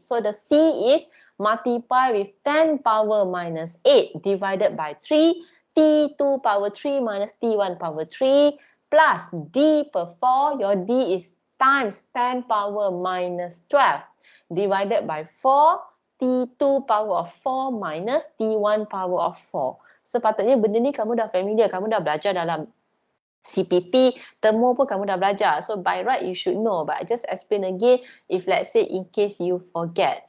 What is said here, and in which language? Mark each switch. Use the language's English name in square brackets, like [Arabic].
[English] So the C is multiply with 10 power minus 8 divided by 3. T2 power 3 minus T1 power 3 plus D per 4. Your D is times 10 power minus 12 divided by 4, T2 power of 4 minus T1 power of 4. [Malay] Sepatutnya benda ni kamu dah familiar, kamu dah belajar dalam CPP, temu pun kamu dah belajar. [English] So by right you should know, but I just explain again if let's say in case you forget.